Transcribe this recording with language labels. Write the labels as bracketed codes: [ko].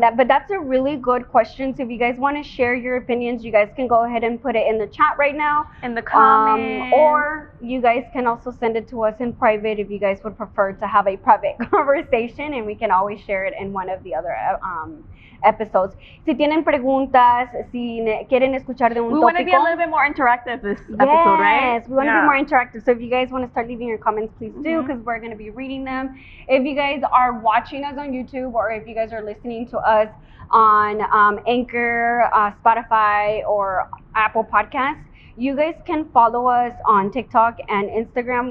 [en] But that's a really good question. So if you guys want to share your opinions, you guys can go ahead and put it in the chat right now. In the comments. Or you guys can also send it to us in private if you guys would prefer to have a private conversation, and we can always share it in one of the other episodes. [es] Si tienen preguntas, si quieren escuchar de un tópico. [en] We want to be a little bit more interactive this episode, right? Yes, we want to be more interactive. So if you guys want to start leaving your comments, please do, because we're going to be reading them. If you guys are watching us on YouTube, or if you guys are listening to us on Anchor, Spotify, or Apple Podcasts, you guys can follow us on TikTok and Instagram.